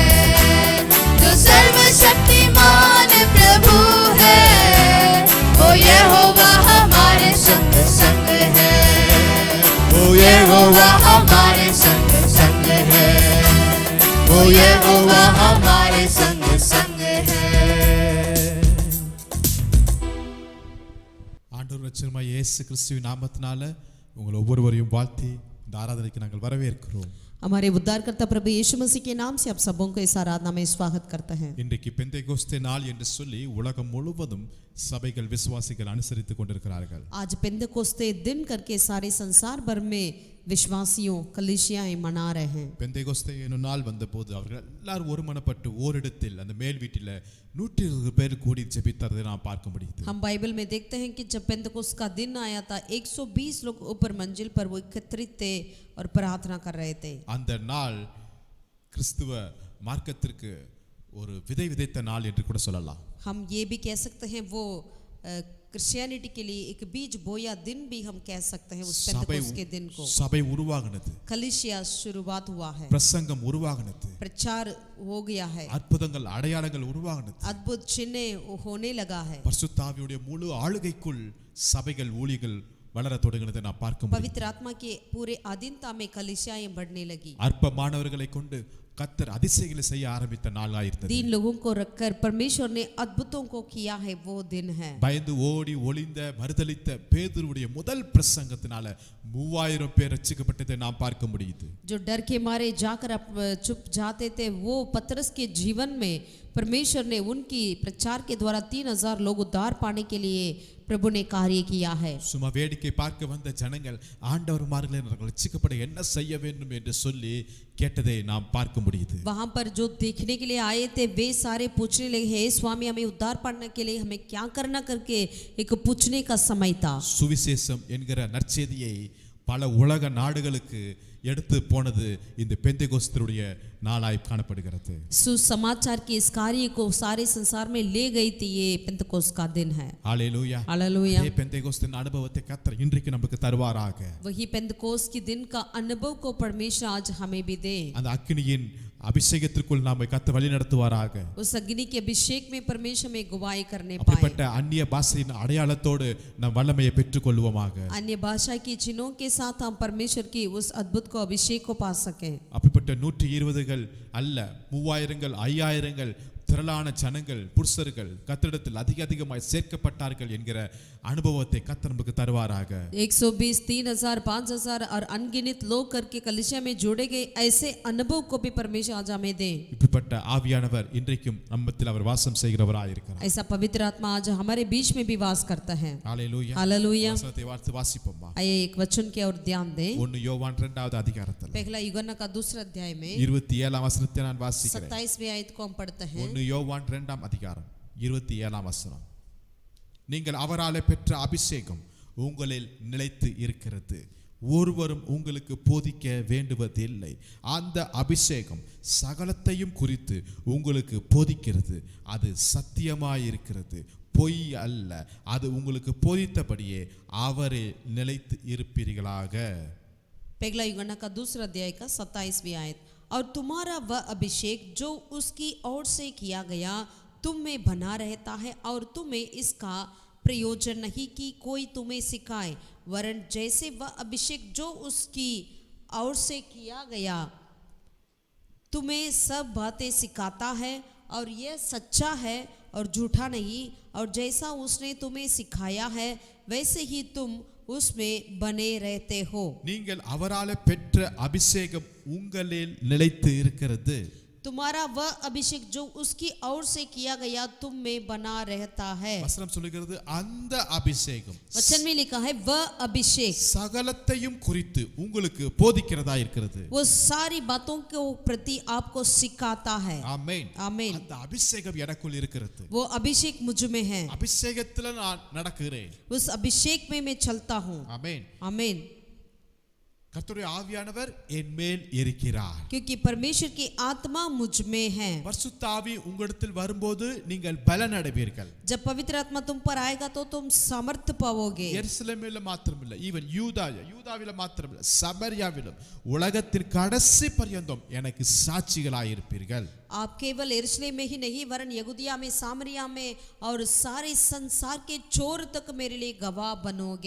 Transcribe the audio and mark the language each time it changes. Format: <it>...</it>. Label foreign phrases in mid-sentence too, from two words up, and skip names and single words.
<hi>जो सर्वशक्तिमान प्रभु है, वो यहोवा हमारे संग संग है. वो यहोवा हमारे संग संग है, वो यहोवा हमारे संग संग है.</hi> <ta>ஆண்டவர் ரட்சகருமாகிய இயேசு கிறிஸ்துவின் நாமத்தினால உங்கள் ஒவ்வொருவரையும் வாழ்த்தி இந்த ஆராதனைக்கு நாங்கள் வரவேற்கிறோம்.</ta> <hi>हमारे उद्धारकर्ता प्रभु यीशु मसीह के नाम से आप सबों को इस आराधना में स्वागत करते हैं.</hi> <ta>இன்றைக்கு பெந்தேகோஸ்தே நாள் என்று சொல்லி உலகம் முழுவதும் சபைகள் விசுவாசிகள் அனுசரித்துக் கொண்டிருக்கிறார்கள்.</ta> <hi>आज पेंतेकोस्ते दिन करके सारे संसार भर में विश्वासियों कलीसियाएं मना रहे हैं.</hi> <ta>பெந்தேகோஸ்தே என்னும் நாள் வந்தபோது அவர்கள் எல்லாரும் ஒருமனப்பட்டு ஓரிடத்தில் அந்த மேல் வீட்டில் 120 பேர் கூடி ஜெபித்ததை நாம் பார்க்க முடியுது.</ta> <hi>हम बाइबल में देखते हैं कि जब पेंतेकोस्त का दिन आया था 120 लोग ऊपर मंजिल पर वो एकत्रित थे और प्रार्थना कर रहे थे.</hi> <ta>அந்த நாள் கிறிஸ்துவ மார்க்கத்திற்கு ஒரு விதை விதைத்த நாள் என்று கூட சொல்லலாம்.</ta> <hi>हम ये भी कह सकते हैं वो क्रिश्चियनिटी के लिए एक बीज बोया दिन भी हम कह सकते हैं उस पेंतेकोस्त के दिन को.</hi> <ta>சபை உருவாகினது,</ta> <hi>कलीसिया शुरुआत हुआ है,</hi> <ta>பிரசங்கம் உருவாகினது,</ta> <hi>प्रचार हो गया है,</hi> <ta>அற்புதங்கள் அடையாளங்கள் உருவாகினது,</ta> <hi>अद्भुत चिन्ह होने लगा है.</hi> <ta>பரிசுத்த ஆவியுடைய முழு ஆளுகைக்குள் சபைகள் ஊழியர்கள் வளர தொடங்கினதை நாம் பார்க்க முடியும்.</ta> <hi>पवित्र आत्मा के पूरे अधीनता में कलीसियाएं बढ़ने लगी.</hi> <ta>அற்பமானவர்களை கொண்டு கர்த்தர் அதிசயங்களை செய்ய ஆரம்பித்த நாளாயிருந்தது.</ta> <hi>3 लोगों को रखकर परमेश्वर ने अद्भुतों को किया है, वो दिन है.</hi> <ta>பயந்து ஓடி ஒளிந்த மறுதலித்த பேதுருவுடைய முதல் பிரசங்கத்தினால 3000 பேர் ரட்சிக்கப்பட்டதை நாம் பார்க்க முடியுது.</ta> <hi>जो डर के मारे जाकर चुप जाते थे, वो पतरस के जीवन में परमेश्वर ने उनकी प्रचार के द्वारा 3000 लोग उद्धार पाने के लिए प्रभु ने कार्य किया है.</hi> <ta>சும்மா வேடிக்கை பார்க்க வந்த ஜனங்கள் ஆண்டவர்மார்களை ரட்சிக்கப்பட என்ன செய்ய வேண்டும் என்று சொல்லி கேட்டதை நாம் பார்க்க முடியுது.</ta> <hi>वहां पर जो देखने के लिए आए थे वे सारे पूछने लगे, हे स्वामी हमें उद्धार पाने के लिए हमें क्या करना करके एक पूछने का समय था.</hi> <ta>சுவிசேஷம் என்கிற நற்செய்தியை பல உலக நாடுகளுக்கு எடுத்து போனது இந்த பெந்தெகோஸ்தருடைய நாளாய் காணப்படுகிறது.</ta> <hi>सुसमाचार के इस कार्य को सारे संसार में ले गई थी. ये पेंतकोस्त का दिन है.</hi> <ta>ஹalleluya.</ta> <hi>हालेलुया.</hi> <ta>ये பெந்தெகோஸ்தின் அனுபவத்தை கர்த்தர் இன்றைக்கு நமக்கு தருவாராக.</ta> <hi>वही पेंतकोस्त के दिन का अनुभव को परमेश्वर आज हमें भी दे.</hi> <ta>அந்த அக்கினியின் அபிஷேகத்திற்குள் நாம கர்த்தர் வழி நடத்துவாராக.</ta> <hi>उस अग्नि के अभिषेक में परमेश्वर में गवाही करने पाए.</hi> <ta>அப்படிப்பட்ட அந்நிய பாஷையின் அடையாளத்தோடு நாம் வல்லமையை பெற்றுக்கொள்வோமாக.</ta> <hi>अन्य भाषा की चिन्हों के साथ हम परमेश्वर की उस अद्भुत को अभिषेक को पा सके.</hi> <ta>அப்படிப்பட்ட 120கள் அல்ல 3000கள் 5000கள் திரளான ஜனங்கள் புருஷர்கள் கர்த்தரிடத்தில் அதிகமாய் சேர்க்கப்பட்டார்கள் என்கிற அனுபவத்தை கர்த்தர் நமக்கு தருவாராக.</ta> <hi>120 3000 5000 और अनगिनत लोग करके कलीसिया में जोड़े गए ऐसे अनुभव को भी परमेश्वर आज हमें दे.</hi> <ta>இப்படிப்பட்ட ஆவியானவர் இன்றைக்கும் நம்மத்தில் அவர் வாசம் செய்கிறவராய் இருக்கிறார்.</ta> <hi>ऐसा पवित्र आत्मा आज हमारे बीच में भी वास करता है.</hi> <ta>ஹalleluya.</ta> <hi>हालेलुया.</hi> <ta>வசனத்தை வாசிப்போமா.</ta> <hi>आइए एक वचन की ओर ध्यान दें.</hi> <ta>1 யோவான் 2வது அதிகாரத்தில்</ta> <hi>पहला यूहन्ना का दूसरा अध्याय में</hi> <ta>27ஆம் வசனத்தை நான் வாசிக்கிறேன்.</ta> <hi>27वें आयत को हम पढ़ते हैं.</hi> <ta>1 யோவான் 2ஆம் அதிகாரம் 27ஆம் வசனம். நீங்கள் அவராலே பெற்ற அபிஷேகம் உங்களில் நிலைத்து இருக்கிறது. ஒருவரும் உங்களுக்கு போதிக்க வேண்டுவதில்லை. அந்த அபிஷேகம் சகலத்தையும் குறித்து உங்களுக்கு போதிக்கிறது. அது சத்தியமாயிருக்கிறது, பொய் அல்ல. அது உங்களுக்கு போதித்தபடியே அவரே நிலைத்து இருப்பீர்களாக.</ta> <hi>पहला यूहन्ना का दूसरा अध्याय का 27वीं आयत. और तुम्हारा वह अभिषेक जो उसकी ओर से किया गया तुम में बना रहता है, और तुम्हें इसका प्रयोजन नहीं कि कोई तुम्हें सिखाए, वरन जैसे वह अभिषेक जो उसकी ओर से किया गया तुम्हें सब बातें सिखाता है, और यह सच्चा है और झूठा नहीं, और जैसा उसने तुम्हें सिखाया है वैसे ही तुम उसमें बने रहते हो.</hi> <ta>நீங்கள் அவராலே பெற்ற அபிஷேகம் உங்களில் நிலைத்து இருக்கிறது.</ta> <hi>तुम्हारा वह अभिषेक जो उसकी ओर से किया गया तुम में बना रहता है.</hi> <ta>வசனம் சொல்லுகிறது அந்த அபிஷேகம்</ta> <hi>वचन में लिखा है वह अभिषेक</hi> <ta>சகலத்தையும் குறித்து உங்களுக்கு போதிக்கிறதா இருக்கிறது.</ta> <hi>वो सारी बातों के प्रति आपको सिखाता है.</hi> <ta>ஆமென்.</ta> <hi>आमीन.</hi> <ta>அந்த அபிஷேகம் எனக்குள் இருக்கிறது.</ta> <hi>वो अभिषेक मुझ में है.</hi> <ta>அபிஷேகத்துல நான் நடக்கிறேன்.</ta> <hi>उस अभिषेक में मैं चलता हूँ.</hi> <ta>ஆமென்.</ta> <hi>आमीन.</hi> <ta>கர்த்தருடைய ஆவியானவர் என் மேல் இருக்கிறார்.</ta> <hi>क्योंकि परमेश्वर की आत्मा मुझ में है.</hi> <ta>பரிசுத்த ஆவி உங்களிடத்தில் வரும்போது நீங்கள் பலன் அடைவீர்கள்.</ta> <hi>जब पवित्र आत्मा तुम पर आएगा तो तुम सामर्थ्य पाओगे.</hi> <ta>எருசலேமில் மாத்திரமில்லை, ஈவன் யூதாவில மாத்திரமில்லை, சமரியாவிலும் உலகத்தின் கடைசி பரியந்தம் எனக்கு சாட்சிகளாய் இருப்பீர்கள்.</ta> <hi>आप केवल यरूशलेम में ही नहीं वरन यहूदिया में, सामरिया में और सारे संसार के छोर तक मेरे लिए गवाह बनोगे.</hi>